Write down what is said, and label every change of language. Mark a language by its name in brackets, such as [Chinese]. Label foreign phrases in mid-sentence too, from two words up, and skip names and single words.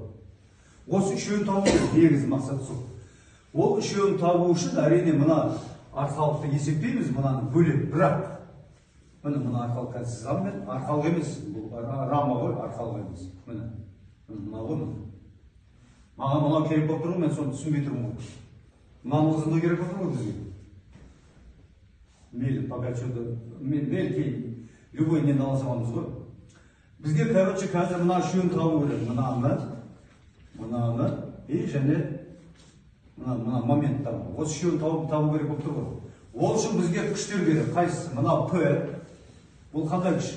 [Kazakh] Осы үшеуін табу негізі мақсат сол. Ол үшеуін табу үшін әрине мына арқалықты есептейміз, мынаны бөлек, бірақ мына арқалық қазір сызамын, арқалық емес, бұл рама ғой, арқалық емес. Мына ғой. Маған мынау керек болып тұр ғой, мен соны түсінбей тұрмын ғой. Мынаның ұзындығы керек болып тұр ғой бізге. Мейлі, [Russian] пока что-то, [Kazakh] мейлі кейін, любой нені ала саламыз ғой. Бізге, короче, қазір мына үшеуін табу керек. Мынаны, и және мына момент табу. Осы үшеуін табу керек болып тұр ғой. Ол үшін бізге күштер керек. Қайсысы? Мына П, бұл қандай күш?